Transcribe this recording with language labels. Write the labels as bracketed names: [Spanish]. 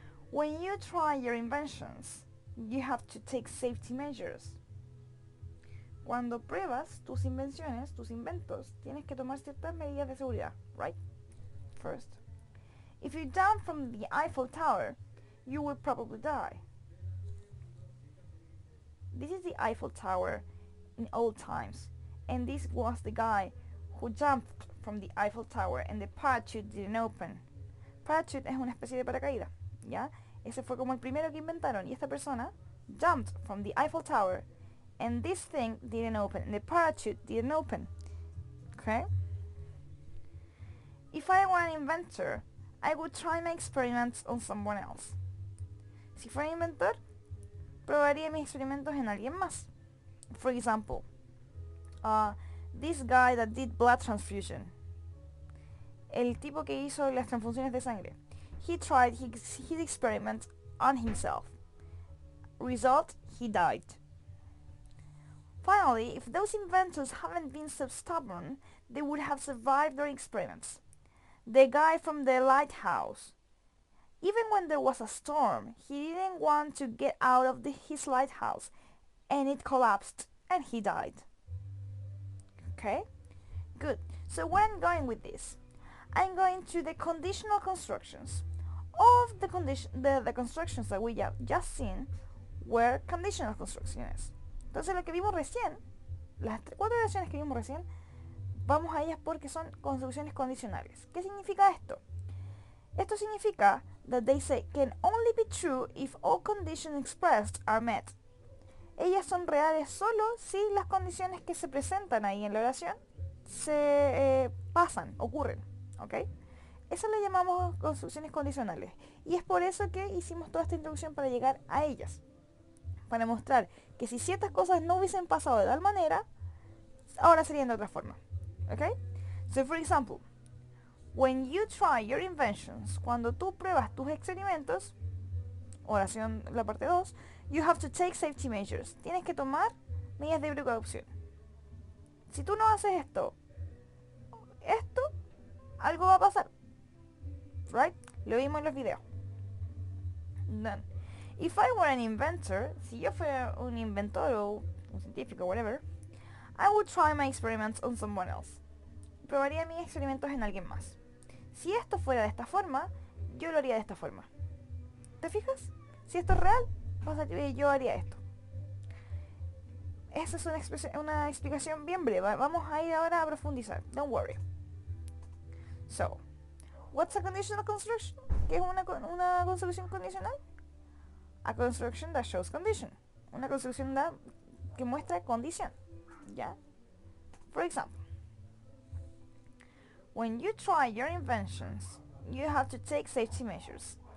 [English] When you try your inventions, you have to take safety measures. [Spanish] Cuando pruebas tus invenciones, tus inventos, tienes que tomar ciertas medidas de seguridad, right? [English] First, if you jump from the Eiffel Tower, you will probably die. This is the Eiffel Tower in old times, and this was the guy who jumped from the Eiffel Tower and the parachute didn't open. [Spanish] Parachute es una especie de paracaídas, ¿ya? Ese fue como el primero que inventaron, y esta persona [English] jumped from the Eiffel Tower and this thing didn't open, and the parachute didn't open. Okay? If I were an inventor, I would try my experiments on someone else. [Spanish] Si fuera inventor, probaría mis experimentos en alguien más. [English] For example, this guy that did blood transfusion. [Spanish] El tipo que hizo las transfusiones de sangre. [English] He tried his experiment on himself. Result, he died. Finally, if those inventors haven't been so stubborn, they would have survived their experiments. The guy from the lighthouse. Even when there was a storm, he didn't want to get out of his lighthouse, and it collapsed, and he died. Okay? Good. So where I'm going with this? I'm going to the conditional constructions. Of the constructions that we just seen were conditional constructions. [Spanish] Entonces lo que vimos recién, las 4 oraciones que vimos recién, vamos a ellas porque son construcciones condicionales. ¿Qué significa esto? Esto significa [English] that they say can only be true if all conditions expressed are met. [Spanish] Ellas son reales solo si las condiciones que se presentan ahí en la oración se pasan, ocurren, ¿ok? Eso le llamamos construcciones condicionales, y es por eso que hicimos toda esta introducción para llegar a ellas, para mostrar que si ciertas cosas no hubiesen pasado de tal manera, ahora serían de otra forma, ¿ok? [English] So for example, when you try your inventions, [Spanish] cuando tú pruebas tus experimentos, oración la parte 2, [English] you have to take safety measures. [Spanish] Tienes que tomar medidas de precaución. Si tú no haces esto, algo va a pasar. Right? Lo vimos en los videos. [English] Then, if I were an inventor, [Spanish] si yo fuera un inventor o un científico, [English] whatever, I would try my experiments on someone else. [Spanish] Probaría mis experimentos en alguien más. Si esto fuera de esta forma, yo lo haría de esta forma. ¿Te fijas? Si esto es real, yo haría esto. Esa es una explicación bien breve. Vamos a ir ahora a profundizar. [English] Don't worry. So, what's a conditional construction? [Spanish] ¿Qué es una construcción condicional? [English] A construction that shows condition. [Spanish] Una construcción que muestra condición. ¿Ya? [English] For example, when you try your inventions, you have to take safety measures.